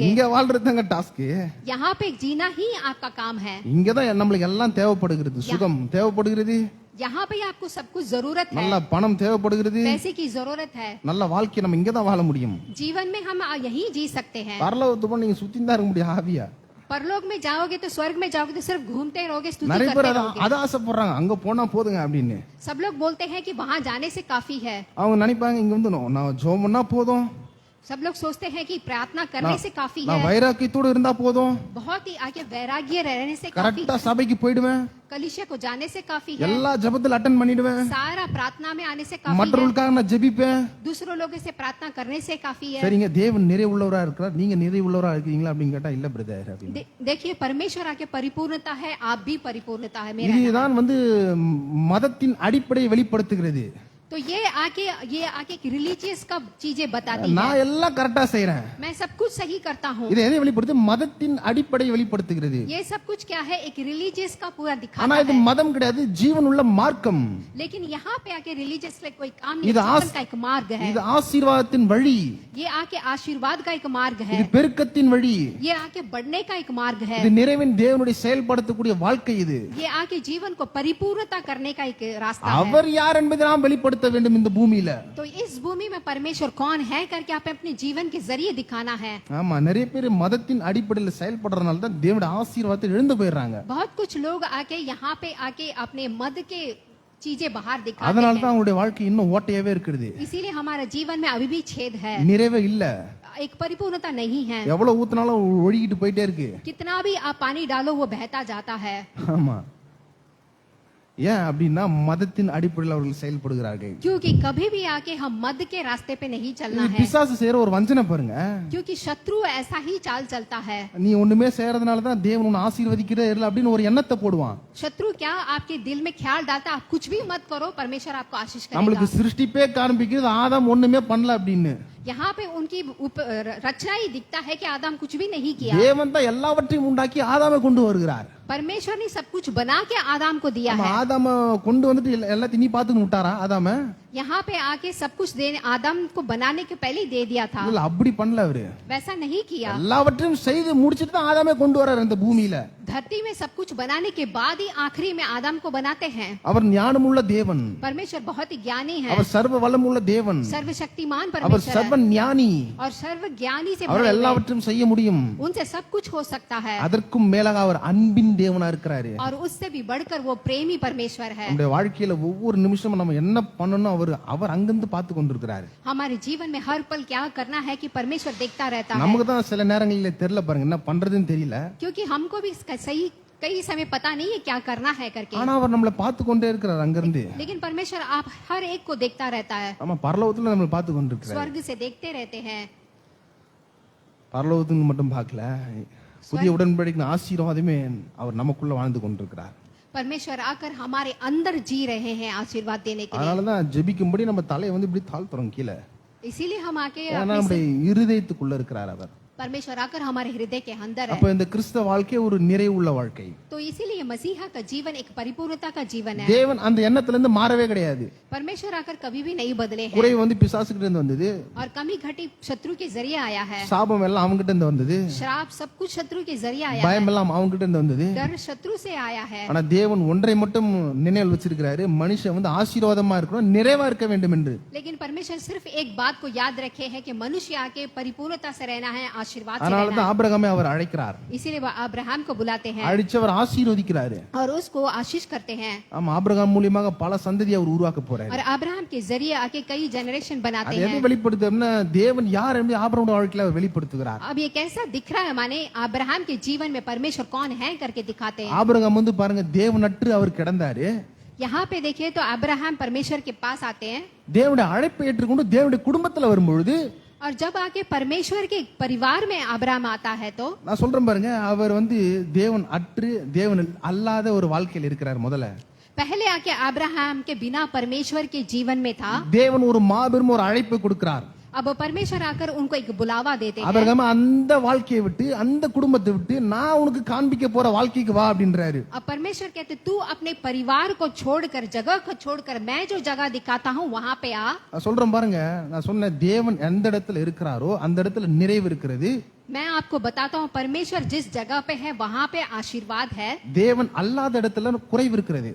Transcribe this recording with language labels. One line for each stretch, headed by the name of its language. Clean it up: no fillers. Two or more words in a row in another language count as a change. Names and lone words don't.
Tamil: இங்க வாழ்றதுங்க டாஸ்க்.
Hindi: यहाँ पे जीना ही आपका काम है।
Tamil: இங்கதான் நம்மளுக்கு எல்லாம் தேவைப்படுகிறது. சுகம் தேவைப்படுகிறது,
Hindi: यहाँ पे आपको सब कुछ जरूरत है,
Tamil: நல்ல பணம் தேவைப்படுகிறது,
Hindi: पैसे की जरूरत है।
Tamil: நல்ல வாழ்க்கை நம்ம இங்கதான் வாழ முடியும்.
Hindi: जीवन में हम यही जी सकते हैं।
Tamil: பரலோகத்துக்கு போனா நீங்க சுத்தி தான் இருக்க முடியும் ஆவியா.
Hindi: परलोक में जाओगे तो स्वर्ग में जाओगे तो सिर्फ घूमते रहोगे, स्तुति
Tamil: நிறைய
Hindi: करते
Tamil: பேர்
Hindi: रहोगे।
Tamil: அத ஆசைப்படுறாங்க, அங்க போனா போதுங்க அப்படின்னு.
Hindi: सब लोग बोलते हैं कि वहाँ जाने से काफी है।
Tamil: அவங்க நினைப்பாங்க இங்க நான் ஜெபம் பண்ணா போதும்,
Hindi: सब लोग सोचते हैं कि प्रार्थना करने से काफी
Tamil: நான்
Hindi: है,
Tamil: வைராக்கியத்தோட இருந்தா போதும்,
Hindi: बहुत ही आगे वैराग्य रहने से काफी,
Tamil: கரெக்டா சபைக்கு போயிடுவேன்,
Hindi: कलीसिया को जाने से काफी है,
Tamil: எல்லா ஜெபத்துல அட்டெண்ட் பண்ணிடுவேன்,
Hindi: सारा प्रार्थना में आने से काफी है,
Tamil: மற்றவர்களுக்காக நான் ஜெபிப்பேன்.
Hindi: दूसरों लोगों से प्रार्थना करने से काफी है।
Tamil: சரிங்க, தேவன் நிறைவுள்ளவரா இருக்கிறார், நீங்க நிறைவுள்ளவரா இருக்கீங்களா அப்படின்னு கேட்டா இல்ல பிரதர் அப்படின்னு.
Hindi: देखिए परमेश्वर आके परिपूर्णता है, आप भी परिपूर्णता है मेरा।
Tamil: இதுதான் மதத்தின் அடிப்படையை வெளிப்படுத்துகிறது.
Hindi: तो ये आके रिलीजियस का चीजें बताती है।
Tamil: நான் எல்லாம் கரெக்டா செய்றேன்,
Hindi: मैं सब कुछ सही करता हूँ।
Tamil: இது எதை வெளிப்படுத்து? மதத்தின் அடிப்படையை வெளிப்படுத்துகிறது.
Hindi: ये सब कुछ क्या है? एक रिलीजियस का पूरा
Tamil: ஆனா
Hindi: दिखाता
Tamil: இது
Hindi: है।
Tamil: மதம் கிடையாது, ஜீவனுள்ள மார்க்கம்.
Hindi: लेकिन यहाँ पे आके रिलीजियस कोई काम नहीं,
Tamil: இது
Hindi: जीवन का एक मार्ग है।
Tamil: இது ஆசீர்வாதத்தின் வழி,
Hindi: ये आके आशीर्वाद का एक मार्ग है,
Tamil: இது பெருக்கத்தின் வழி,
Hindi: ये आके बढ़ने का एक मार्ग है,
Tamil: இது நிறைவின் தேவனுடைய செயல்படுத்தக்கூடிய வாழ்க்கை. இது
Hindi: ये आके जीवन को परिपूर्णता करने का एक रास्ता है।
Tamil: அவர் யார் என்பதை நாம் வெளிப்படுத்த வேண்டும் இந்த பூமியில.
Hindi: तो इस भूमि में परमेश्वर कौन है करके आप अपने जीवन के जरिए दिखाना है।
Tamil: ஆமா, நிறைய பேர் மதத்தின் அடிப்படையில் செயல்படுறதுனால தான் தேவனுடைய ஆசீர்வாதத்தை இழந்து போயிடுறாங்க.
Hindi: बहुत कुछ लोग आके यहाँ पे आके अपने मद के चीजें बाहर दिखाते
Tamil: அதனால தான்
Hindi: हैं,
Tamil: அவங்களுடைய வாழ்க்கை இன்னும் ஓட்டையாவே இருக்குது,
Hindi: इसीलिए हमारा जीवन में अभी भी छेद है,
Tamil: நிறைவே இல்ல.
Hindi: एक परिपूर्णता नहीं है।
Tamil: எவ்வளவு ஊத்துனாலும் ஒழுகிட்டு போயிட்டே இருக்கு.
Hindi: कितना भी आप पानी डालो वो बहता जाता है।
Tamil: ஆமா, ஏன் அப்படின்னா மதத்தின் அடிப்படையில் அவர்கள் செயல்படுகிறார்கள்.
Hindi: क्योंकि कभी भी आके हम मद के रास्ते पे नहीं चलना
Tamil: இது
Hindi: है,
Tamil: பிசாசு செய்யற ஒரு வஞ்சனை பாருங்க.
Hindi: क्योंकि शत्रु ऐसा ही चाल चलता है।
Tamil: நீ ஒண்ணுமே செய்யறதுனால தான் தேவன் உன்னை ஆசீர்வதிக்கிறார் அப்படின்னு ஒரு எண்ணத்தை போடுவான்.
Hindi: शत्रु क्या आपके दिल में ख्याल डालता, आप कुछ भी मत करो परमेश्वर आपको आशीष
Tamil: நம்மளுக்கு
Hindi: करेगा।
Tamil: சிருஷ்டிப்பே காண்பிக்கிறது ஆதாம் ஒண்ணுமே பண்ணல அப்படின்னு.
Hindi: यहाँ पे उनकी रचना ही दिखता है कि आदम कुछ भी नहीं किया।
Tamil: தேவன் தான் எல்லாவற்றையும் உண்டாக்கி ஆதாமை கொண்டு வருகிறார்.
Hindi: परमेश्वर ने सब कुछ बना के आदम को दिया
Tamil: ஆமா,
Hindi: है।
Tamil: ஆதாம கொண்டு வந்துட்டு எல்லாத்தையும் நீ பாத்துன்னு விட்டாரா ஆதாம?
Hindi: यहाँ पे आके सब कुछ देने आदम को बनाने के पहले ही दे दिया था,
Tamil: இல்ல அப்படி பண்ணல அவரு.
Hindi: वैसा नहीं किया।
Tamil: எல்லாவற்றையும் செய்து முடிச்சிட்டு தான் ஆதாமே கொண்டு வராரு இந்த பூமியில.
Hindi: धरती में सब कुछ बनाने के बाद ही आखिरी में आदम को बनाते हैं।
Tamil: அவர் ஞானமுள்ள தேவன்,
Hindi: परमेश्वर बहुत ही ज्ञानी है,
Tamil: அவர் சர்வ வல்லமுள்ள தேவன்,
Hindi: सर्वशक्तिमान
Tamil: அவர்
Hindi: परमेश्वर
Tamil: சர்வ
Hindi: है
Tamil: ஞானி,
Hindi: और सर्व ज्ञानी से
Tamil: அவரால்
Hindi: भरे हुए हैं।
Tamil: எல்லாவற்றையும் செய்ய முடியும்.
Hindi: उनसे सब कुछ हो सकता है
Tamil: அதற்கும் மேலாக அவர் அன்பின் தேவனா இருக்கிறாரு.
Hindi: और उससे भी बढ़कर वो प्रेमी परमेश्वर है।
Tamil: நம்முடைய வாழ்க்கையில ஒவ்வொரு நிமிஷமும் நம்ம என்ன பண்ணணும் அவர் அங்கிருந்து பார்த்து கொண்டிருக்கிறாரு.
Hindi: हमारे जीवन में हर पल क्या करना है कि परमेश्वर देखता रहता है,
Tamil: நமக்கு தான் சில நேரங்களில தெரியல பாருங்க, என்ன பண்றதுன்னு தெரியல.
Hindi: क्योंकि हमको भी इसका सही कई समय पता नहीं है क्या करना है करके,
Tamil: ஆனா அவர் நம்மளை பார்த்து கொண்டே இருக்கிறார் அங்கிருந்து.
Hindi: लेकिन परमेश्वर आप हर एक को देखता रहता है,
Tamil: ஆமா, பரலோகத்துல நம்மளை பார்த்து கொண்டிருக்கிறார்.
Hindi: स्वर्ग से देखते रहते हैं।
Tamil: பரலோகத்துக்கு மட்டும் பார்க்கல, புதிய உடன்படிக்கையின் ஆசீர்வாதமே அவர் நமக்குள்ள வாழ்ந்து கொண்டிருக்கிறார்.
Hindi: परमेश्वर आकर हमारे अंदर जी रहे हैं आशीर्वाद देने के लिए।
Tamil: அதனாலதான் ஜெபிக்கும்படி நம்ம தலையை வந்து இப்படி தாழ்த்துறோம் கீழே.
Hindi: इसीलिए हम आके
Tamil: ஏன்னா
Hindi: अपने
Tamil: நம்முடைய இருதயத்துக்குள்ள இருக்கிறார் அவர்.
Hindi: परमेश्वर आकर हमारे हृदय के अंदर है,
Tamil: அப்ப இந்த கிறிஸ்தவ வாழ்க்கை ஒரு நிறைவுள்ள வாழ்க்கை.
Hindi: तो इसीलिए मसीहा का जीवन एक परिपूर्णता का जीवन है।
Tamil: தேவன் அந்த எண்ணத்துல இருந்து மாறவே கிடையாது.
Hindi: परमेश्वर आकर कभी भी नहीं बदले हैं,
Tamil: குறை வந்து பிசாசுகிட்ட இருந்து வந்தது,
Hindi: और कमी घटी शत्रु के जरिए आया है,
Tamil: சாபம் எல்லாம் அவங்கிட்ட இருந்து வந்தது,
Hindi: श्राप सब कुछ शत्रु के जरिए आया है,
Tamil: பயம் எல்லாம் அவங்கிட்ட இருந்து வந்தது.
Hindi: डर शत्रु से आया है।
Tamil: ஆனா தேவன் ஒன்றை மட்டும் நினைவில் வச்சிருக்கிறாரு, மனுஷன் வந்து ஆசீர்வாதமா இருக்கணும், நிறைவா இருக்க வேண்டும் என்று.
Hindi: लेकिन परमेश्वर सिर्फ एक बात को याद रखे है कि मनुष्य आके परिपूर्णता से रहना है, आशीर्वाद से
Tamil: அதனாலதான்
Hindi: रहना है।
Tamil: ஆபிரகாமை அவர் அழைக்கிறார்,
Hindi: इसीलिए वह अब्राहम को बुलाते हैं
Tamil: அழைச்சவர் ஆசீர்வதிக்கிறாரு.
Hindi: और उसको आशीष करते हैं,
Tamil: ஆமா, ஆபிரகாம் மூலியமாக பல சந்ததி அவர் உருவாக்க போறாரு.
Hindi: और अब्राहम के जरिए आके कई जनरेशन बनाते
Tamil: அது எதை
Hindi: हैं।
Tamil: வெளிப்படுத்தும்னா தேவன் யார் என்று ஆபிரகாமுடைய வாழ்க்கையில அவர் வெளிப்படுத்துகிறார்.
Hindi: अब ये कैसा दिख रहा है, माने अब्राहम के जीवन में परमेश्वर कौन है करके दिखाते हैं।
Tamil: ஆபிரகாம் வந்து பாருங்க, தேவனற்று அவர் கிடந்தாரு.
Hindi: यहाँ पे देखिए तो अब्राहम परमेश्वर के पास आते हैं,
Tamil: தேவனுடைய அழைப்பை ஏற்றுக்கொண்டு தேவனுடைய குடும்பத்துல வரும்பொழுது
Hindi: और जब आके परमेश्वर के परिवार में अब्राहम आता है तो
Tamil: நான் சொல்றேன் பாருங்க, அவர் வந்து தேவன் அற்று தேவன் அல்லாத ஒரு வாழ்க்கையில் இருக்கிறார். முதல்ல
Hindi: पहले आके अब्राहम के बिना परमेश्वर के जीवन में था,
Tamil: தேவன் ஒரு மாபெரும் ஒரு அழைப்பை கொடுக்கிறார்.
Hindi: अब परमेश्वर आकर उनको एक बुलावा देते हैं।
Tamil: ஆபிரகாம் அந்த வாழ்க்கையை விட்டு அந்த குடும்பத்தை விட்டு நான் உனக்கு காண்பிக்க போற வாழ்க்கைக்கு வா அப்படின்றாரு.
Hindi: अब परमेश्वर कहते तू अपने परिवार को छोड़कर, जगह को छोड़कर, मैं जो जगह दिखाता हूँ वहां पे आ।
Tamil: நான் சொல்றேன் பாருங்க, நான் சொன்ன தேவன் எந்த இடத்துல இருக்கிறாரோ அந்த இடத்துல நிறைவு இருக்கிறது.
Hindi: मैं आपको बताता हूँ परमेश्वर जिस जगह पे है वहां पे आशीर्वाद है,
Tamil: தேவன் அல்லாத இடத்துல குறைவு இருக்கிறது.